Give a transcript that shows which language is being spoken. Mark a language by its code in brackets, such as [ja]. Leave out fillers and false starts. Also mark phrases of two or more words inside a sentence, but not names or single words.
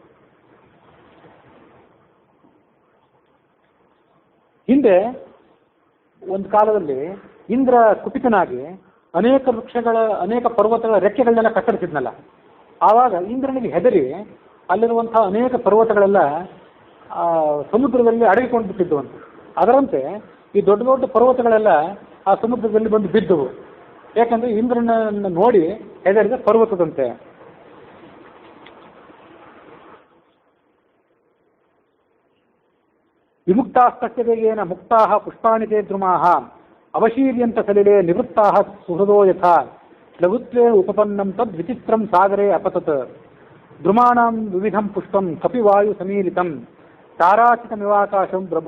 [kn] ಹಿಂದೆ ಒಂದು ಕಾಲದಲ್ಲಿ ಇಂದ್ರ ಕುಪಿತನಾಗಿ ಅನೇಕ ಪರ್ವತಗಳ ರೆಕ್ಕೆಗಳನ್ನೆಲ್ಲ ಕತ್ತರಿಸಿದ್ನಲ್ಲ, ಆವಾಗ ಇಂದ್ರನಿಗೆ ಹೆದರಿ ಅಲ್ಲಿರುವಂತಹ ಅನೇಕ ಪರ್ವತಗಳೆಲ್ಲ ಸಮುದ್ರದಲ್ಲಿ ಅಡಗಿಕೊಂಡು ಬಿಟ್ಟಿದ್ದುವಂತೆ. ಅದರಂತೆ ಈ ದೊಡ್ಡ ದೊಡ್ಡ ಪರ್ವತಗಳೆಲ್ಲ ಆ ಸಮುದ್ರದಲ್ಲಿ ಬಂದು ಬಿದ್ದವು. ಯಾಕಂದ್ರೆ ಇಂದ್ರನನ್ನು ನೋಡಿ ಹೆದರಿದ ಪರ್ವತದಂತೆ. [sa] ವಿಮುಕ್ತಾಸ್ತೇನ ಮುಕ್ತಾಃ ಪುಷ್ಪಾಣಿ ತೇ ದ್ರುಮಾಃ ಅವಶೀರ್ಯಂತ ಸಲಿಲೆ ನಿವೃತ್ತಾಃ ಸುಹೃದೋ ಯಥಾ ಲಘುತ್ವೇ ಉಪಪನ್ನಂ ತದ್ ವಿಚಿತ್ರಂ ಸಾಗರೇ ಅಪತತ್ ದ್ರುಮಾಣಾಂ ವಿವಿಧಂ ಪುಷ್ಪಂ ಕಪಿವಾಯು ಸಮೀಲಿತಂ ತಾರಾಚಿತಮಿವಾಕಾಶಂ